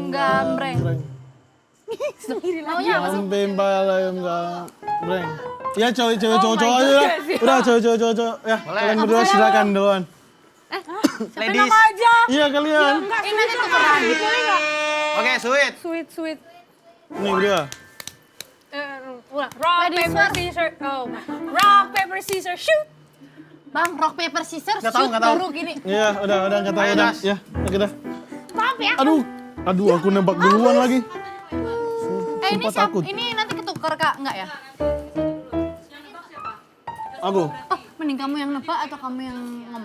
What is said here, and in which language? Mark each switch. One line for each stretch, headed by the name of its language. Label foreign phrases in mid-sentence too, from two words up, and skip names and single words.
Indonesian: gambreng. Maunya apa sih? Pimpa layum gambreng. Ya cowok-cowok aja lah. Udah cowok-cowok. Ya, kalian berdua silakan duluan. Ladies. Iya kalian. Ini nanti tukeran. Oke, sweet. Sweet. Nih berdua.
English: Rock, paper, scissors. Oh, rock, paper, scissors, shoot. Bang, rock paper scissors
Indonesian: Nggak tahu, shoot nggak tahu. baru gini. Iya, udah nggak tahu Ayo, udah. Das. Ya, kita. Maaf ya. Aduh, aku nembak duluan lagi. Ini Sumpah takut. ini nanti ketuker Kak, enggak ya? Aku. Oh, mending kamu yang nebak atau kamu yang ngomong?